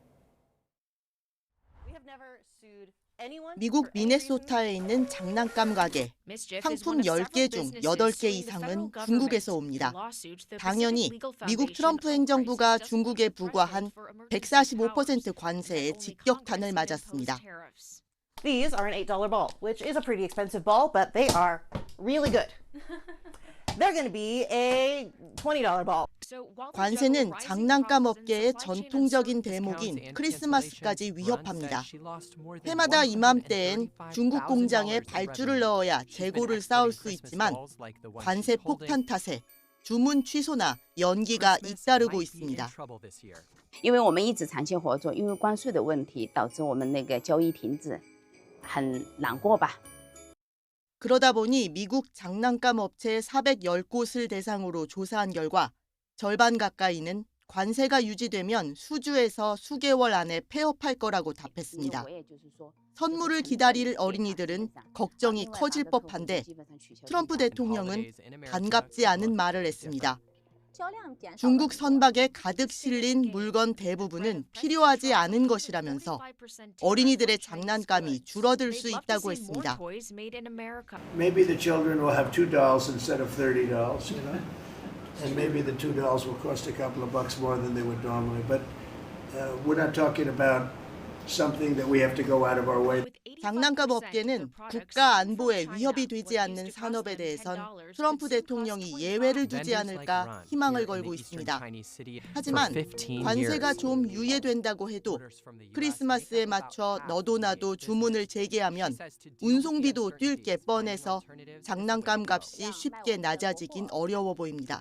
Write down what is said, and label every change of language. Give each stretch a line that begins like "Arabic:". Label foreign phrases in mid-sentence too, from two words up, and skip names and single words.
Korean: 미국 미네소타에 있는 장난감 가게. 상품 10개 중 8개 이상은 중국에서 옵니다. 당연히 미국 트럼프 행정부가 중국에 부과한 145% 관세에 직격탄을 맞았습니다.
English: These are an $8 ball, which is a pretty expensive ball, but they are really good. They're going to be a $20 ball.
Korean: 관세는 장난감 업계의 전통적인 대목인 크리스마스까지 위협합니다. 해마다 이맘때엔 중국 공장에 발주를 넣어야 재고를 쌓을 수 있지만 관세 폭탄 탓에 주문 취소나 연기가 잇따르고 있습니다.
Chinese: 因为我们一直长期合作，因为关税的问题导致我们那个交易停滞，很难过吧。
Korean: 그러다 보니 미국 장난감 업체 410곳을 대상으로 조사한 결과 절반 가까이는 관세가 유지되면 수주에서 수개월 안에 폐업할 거라고 답했습니다. 선물을 기다릴 어린이들은 걱정이 커질 법한데 트럼프 대통령은 반갑지 않은 말을 했습니다. 중국 선박에 가득 실린 물건 대부분은 필요하지 않은 것이라면서 어린이들의 장난감이 줄어들 수 있다고 했습니다.
English: Maybe the children will have 2 dolls instead of 30 dolls, you know? And maybe the 2 dolls will cost a couple of bucks more than they would normally. But we're not talking about something that we have to go out of our way.
Korean: 장난감 업계는 국가 안보에 위협이 되지 않는 산업에 대해선 트럼프 대통령이 예외를 두지 않을까 희망을 걸고 있습니다. 하지만 관세가 좀 유예된다고 해도 크리스마스에 맞춰 너도 나도 주문을 재개하면 운송비도 뛸 게 뻔해서 장난감 값이 쉽게 낮아지긴 어려워 보입니다.